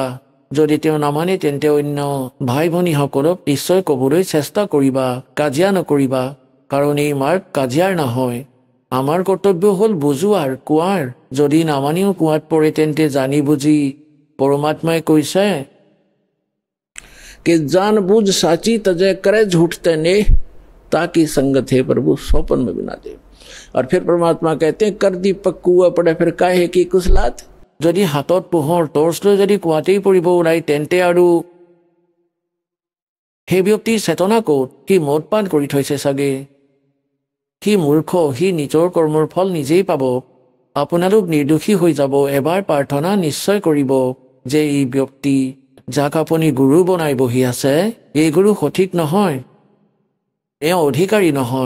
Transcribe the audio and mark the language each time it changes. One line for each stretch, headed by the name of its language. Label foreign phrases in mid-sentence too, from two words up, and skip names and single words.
Assamese: যদি তেওঁ নামানে তেন্তে অন্য ভাই ভনীসকলক নিশ্চয় ক'বলৈ চেষ্টা কৰিবা, কাজিয়া নকৰিবা, কাৰণ এই মাৰ্গ কাজিয়াৰ নহয়। আমাৰ কৰ্তব্য হ'ল বুজোৱাৰ, কোৱাৰ। যদি নামানিও কোৱাত পৰে তেন্তে জানি বুজি পৰমাত্মাই কৈছে
Hindi: कि जान बूझ साची तजय करे झूठ तने, ताकि संगत है प्रभु सोपन में बिना दे। और फिर परमात्मा कहते हैं कर दीपक कुआ पड़े फिर काहे की कुशलात।
Assamese: যদি হাতত পোহৰ টৰ্চ লৈ যদি কোৱাতেই পৰিব ওলাই, তেন্তে আৰু সেই ব্যক্তিৰ চেতনা ক'ত? সি মদ পান কৰি থৈছে চাগে, সি মূৰ্খ, সি নিজৰ কৰ্মৰ ফল নিজেই পাব। আপোনালোক নিৰ্দোষী হৈ যাব। এবাৰ প্ৰাৰ্থনা নিশ্চয় কৰিব যে এই ব্যক্তি যাক আপুনি গুৰু বনাই বহি আছে, এই গুৰু সঠিক নহয়, এওঁ অধিকাৰী নহয়।